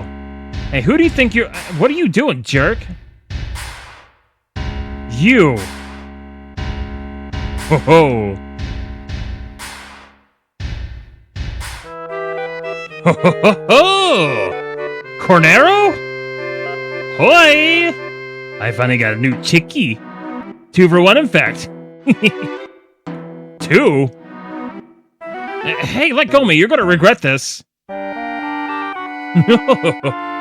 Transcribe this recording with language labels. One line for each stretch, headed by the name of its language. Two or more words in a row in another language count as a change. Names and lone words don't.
English: Hey, who do you think you're... What are you doing, jerk? You! Ho ho! Ho ho ho ho! Cornero? Hoi! I finally got a new chickie. 2 for 1, in fact. 2? Hey, let go of me. You're gonna regret this. No.